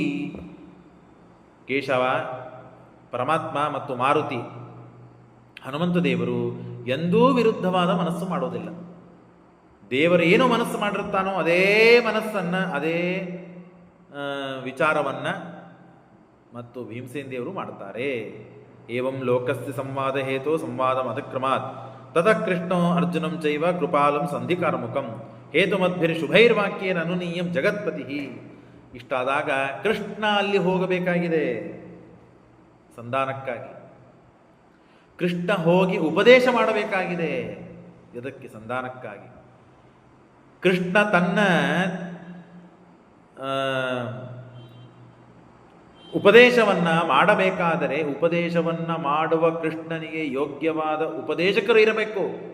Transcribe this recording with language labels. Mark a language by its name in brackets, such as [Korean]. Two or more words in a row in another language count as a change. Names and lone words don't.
[Kannada] ಕೇಶವ ಪರಮಾತ್ಮ ಮತ್ತು ಮಾರುತಿ ಹನುಮಂತ ದೇವರು ಎಂದೂ ವಿರುದ್ಧವಾದ ಮನಸ್ಸು ಮಾಡೋದಿಲ್ಲ. ದೇವರು ಏನು ಮನಸ್ಸು ಮಾಡಿರುತ್ತಾನೋ ಅದೇ ಮನಸ್ಸನ್ನು, ಅದೇ ವಿಚಾರವನ್ನು ಮತ್ತು ಭೀಮಸೇನ ದೇವರು ಮಾಡ್ತಾರೆ. [Sanskrit] ಏವಂ ಲೋಕಸ್ಯ ಸಂವಾದ ಹೇತೋ ಸಂವಾದಂ ಅತಿಕ್ರಮಾತ್ ತತಃ ಕೃಷ್ಣೋ ಅರ್ಜುನಂ ಚೈವ ಕೃಪಾಲಂ ಸಂಧಿಕಾರಮುಖಂ ಹೇತುಮದ್ಭಿರ್ ಶುಭೈರ್ವಾಕ್ಯೇನ ಅನುನೀಯಂ ಜಗತ್ಪತಿ. [Kannada] ಇಷ್ಟಾದಾಗ ಕೃಷ್ಣ ಅಲ್ಲಿ ಹೋಗಬೇಕಾಗಿದೆ ಸಂಧಾನಕ್ಕಾಗಿ. ಕೃಷ್ಣ ಹೋಗಿ ಉಪದೇಶ ಮಾಡಬೇಕಾಗಿದೆ. ಇದಕ್ಕೆ ಸಂಧಾನಕ್ಕಾಗಿ ಕೃಷ್ಣ ತನ್ನ ಉಪದೇಶವನ್ನು ಮಾಡಬೇಕಾದರೆ ಉಪದೇಶವನ್ನು ಮಾಡುವ ಕೃಷ್ಣನಿಗೆ ಯೋಗ್ಯವಾದ ಉಪದೇಶಕರು ಇರಬೇಕು.